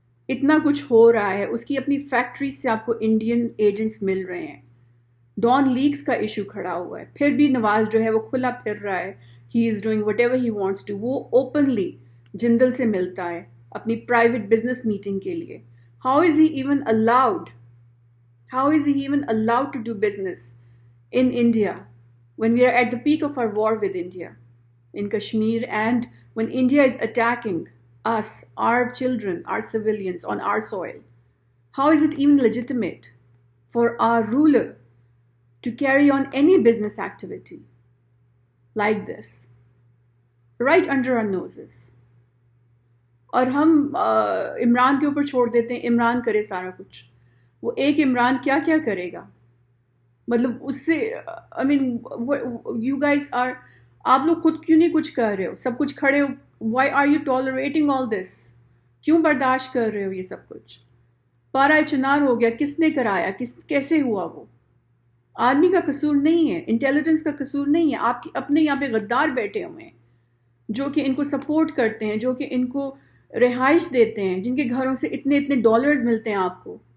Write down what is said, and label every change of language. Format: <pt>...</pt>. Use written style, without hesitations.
<ur>اتنا کچھ ہو رہا ہے, اس کی اپنی فیکٹری سے آپ کو انڈین ایجنٹس مل رہے ہیں, ڈان لیکس کا ایشو کھڑا ہوا ہے, پھر بھی نواز جو ہے وہ کھلا پھر رہا ہے,</ur> <en>he is doing whatever he wants to,</en> <ur>وہ اوپنلی جندل سے ملتا ہے اپنی پرائیویٹ بزنس میٹنگ کے لیے. How is he even allowed,</ur> <en>how is he even allowed to do business in India when we are at the peak of our war with India in Kashmir, and when India is attacking us, our children, our civilians on our soil? How is it even legitimate for our ruler to carry on any business activity like this right under our noses?</en> <ur>اور ہم عمران کے اوپر چھوڑ دیتے ہیں, عمران کرے سارا کچھ. وہ ایک عمران کیا کیا کرے گا, مطلب اس سے</ur> <en>I mean you guys are,</en> <ur>آپ لوگ خود کیوں نہیں کچھ کر رہے ہو, سب کچھ کھڑے ہو,</ur> <en>why are you tolerating all this,</en> <ur>کیوں برداشت کر رہے ہو یہ سب کچھ؟ پارا چنار ہو گیا, کس نے کرایا, کیسے ہوا؟ وہ آرمی کا قصور نہیں ہے, انٹیلیجنس کا قصور نہیں ہے, آپ کے اپنے یہاں پہ غدار بیٹھے ہوئے ہیں جو کہ ان کو سپورٹ کرتے ہیں, جو کہ ان کو رہائش دیتے ہیں, جن کے گھروں سے اتنے اتنے ڈالرز ملتے ہیں آپ کو.</ur>